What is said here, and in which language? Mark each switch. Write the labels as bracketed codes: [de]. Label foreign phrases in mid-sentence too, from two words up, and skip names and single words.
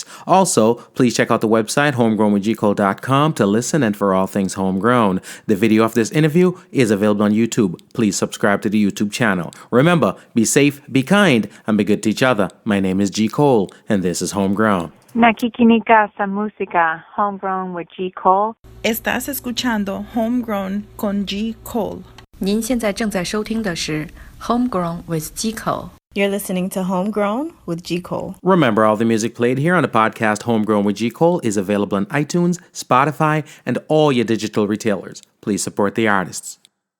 [en] Also, please check out the website, homegrownwithgcole.com, to listen and for all things homegrown. The video of this interview is available on YouTube. Please subscribe to the YouTube channel. Remember, be safe, be kind, and be good to each other. My name is G. Cole. Cole, and this is Homegrown. [tl] Nakikinika sa música, Homegrown with G. Cole. [es] Estás escuchando Homegrown con G. Cole. [zh] 您现在正在收听的是 Homegrown with G. Cole. [en] You're listening to Homegrown with G. Cole. Remember, all the music played here on the podcast Homegrown with G. Cole is available on iTunes, Spotify, and all your digital retailers. Please support the artists.